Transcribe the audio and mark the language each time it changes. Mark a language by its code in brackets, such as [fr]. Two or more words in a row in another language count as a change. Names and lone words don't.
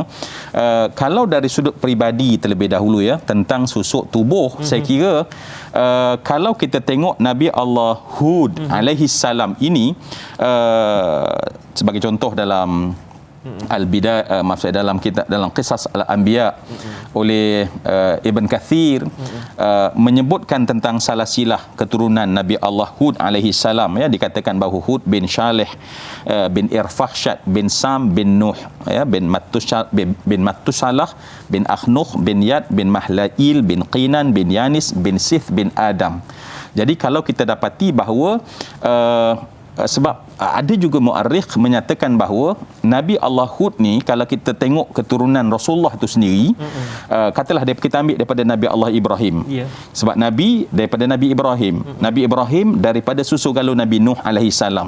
[ms] Kalau dari sudut peribadi terlebih dahulu ya, tentang susuk tubuh, saya kira kalau kita tengok Nabi Allah Hud [ar] عليه السلام [ms] ini, sebagai contoh dalam Al-Bidayah, dalam kitab, dalam Qisas Al-Anbiya oleh Ibn Kathir, menyebutkan tentang salasilah keturunan Nabi Allah Hud [ar] عليه السلام [ms] ya, dikatakan bahawa Hud bin Shalih bin Irfakhshad bin Sam bin Nuh ya, bin Mattusalah bin Akhnukh bin Yad bin Mahlail bin Qinan bin Yanis bin Sith bin Adam. Jadi kalau kita dapati bahawa sebab ada juga muarikh menyatakan bahawa Nabi Allah Hud ni, kalau kita tengok keturunan Rasulullah itu sendiri, katalah kita ambil daripada Nabi Allah Ibrahim. Sebab Nabi daripada Nabi Ibrahim, Nabi Ibrahim daripada susu galuh Nabi Nuh [ar] عليه السلام.